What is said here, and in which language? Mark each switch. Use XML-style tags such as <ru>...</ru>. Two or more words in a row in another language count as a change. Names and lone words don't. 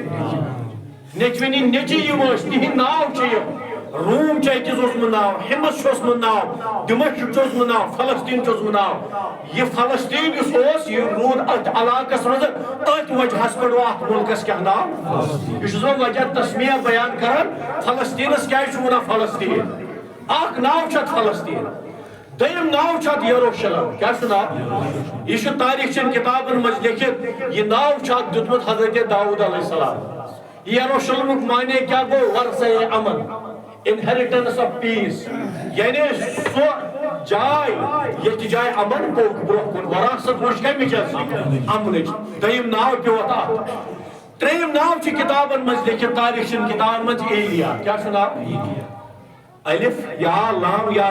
<ks>ہٕنٛدۍ نیچی یم ٲسۍ تِہنٛدۍ ناو چھِ یم روم چھُ أکِس اوسمُت ناو ہمس چھُ اوسمُت ناو دمشق چھُ اوسمُت ناو فلسطین چھُ اوسمُت ناو یہ فلسطین یُس اوس یہ روٗد اتھ علاقس منٛز أتھۍ وجہس پٮ۪ٹھ اتھ مُلکس کیٛاہ ناو یہ چھُس بہٕ وجہ تسمیہ بیان کران فلسطینس کیٛازِ چھُ ونان فلسطین اکھ ناو چھُ اتھ فلسطین دوٚیِم ناو چھُ اتھ یروشلم کیٛاہ چھُ ناو یہ چھُ تاریخ چن کتابن منٛز لیکھِتھ یہ ناو چھُ اتھ دیُتمُت حضرت داؤد</ks> <ar>علیہ السلام</ar> <ks>یروشلمُک معنے کیٛاہ گوٚو ورثہ امن</ks> <en>inheritance of peace</en> <ks>یعنی سو جاے یتھ جاے امن پوک برونٛہہ کُن وراثت وٕچھ کمِچ امنٕچ دوٚیِم ناو پیوٚو اتھ ترٛیٚیِم ناو چھُ کتابن منٛز لیکھِتھ تاریخ چن کتابن منٛز ایلیا کیٛاہ چھُ ناو الف یا لام یا</ks>